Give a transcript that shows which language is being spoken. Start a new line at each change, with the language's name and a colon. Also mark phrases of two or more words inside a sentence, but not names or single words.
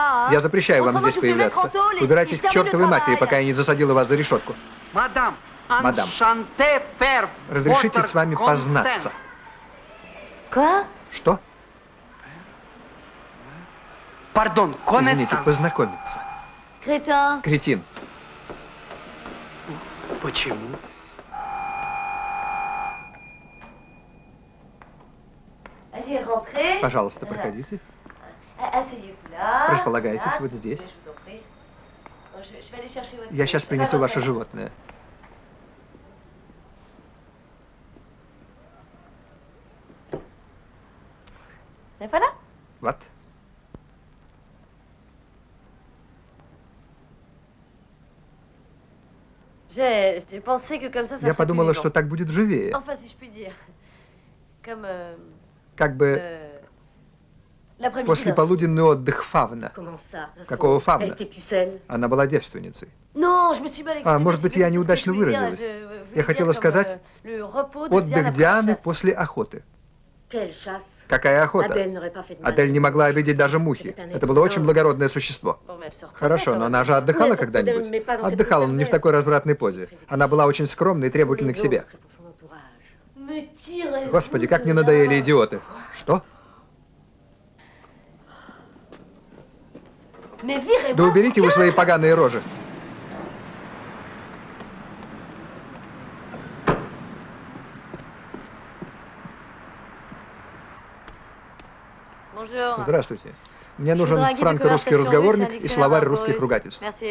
Russian: Я запрещаю вам здесь появляться. Убирайтесь к чертовой матери, пока я не засадила вас за решетку. Мадам, Мадам,
French: enchanté faire
Russian: разрешите
French: votre
Russian: с вами познаться.
French: Quoi?
Russian: Что? Пардон, Извините, познакомиться.
French: Crétin.
Russian: Кретин. Почему?
French: Allez, rentrez.
Russian: Пожалуйста, проходите.
French: Asseyez-vous là.
Russian: Располагайтесь
French: Voilà.
Russian: вот здесь.
French: Je vous en prie. Bon, je vais aller chercher votre...
Russian: Я сейчас принесу ваше животное.
French: Et voilà.
Russian: Вот.
French: J'ai pensé que comme ça
Russian: Я
French: ferait
Russian: подумала,
French: plus
Russian: что
French: vivant.
Russian: так будет живее.
French: Enfin, si je puis dire. Comme
Russian: Как бы
French: l'après-midi.
Russian: послеполуденный отдых фавна.
French: Comment ça?
Russian: Какого
French: Elle
Russian: фавна?
French: était pucelle.
Russian: Она была девственницей.
French: Non, je me suis mal exprimée.
Russian: А, может быть, я
French: c'est pas
Russian: неудачно
French: ce que je voulais dire.
Russian: выразилась.
French: Je voulais
Russian: Я
French: dire
Russian: хотела
French: comme,
Russian: сказать
French: le repos de Diane
Russian: отдых
French: après la
Russian: Дианы
French: chasse.
Russian: после охоты.
French: Quelle chasse?
Russian: Какая охота?
French: Адель n'aurait pas fait de mal.
Russian: Адель не могла обидеть даже мухи. Это было очень благородное существо.
French: Bon, mais elle se reposait
Russian: Хорошо,
French: quand
Russian: но
French: même.
Russian: она же отдыхала
French: Oui, elle se reposait,
Russian: когда-нибудь?
French: mais pas dans cette
Russian: Отдыхала, но не в
French: position
Russian: такой развратной позе. Она была очень скромной и требовательной к себе.
French: Me tirez-vous
Russian: Господи, как мне
French: de là.
Russian: надоели идиоты. Что?
French: Mais virez-moi,
Russian: Да уберите вы свои поганые рожи.
French: Bonjour.
Russian: Здравствуйте. Мне нужен
French: voudrais un guide de
Russian: франко-русский
French: conversation
Russian: разговорник
French: russe, un
Russian: и словарь
French: dictionnaire
Russian: русских
French: russe.
Russian: ругательств.
French: Merci.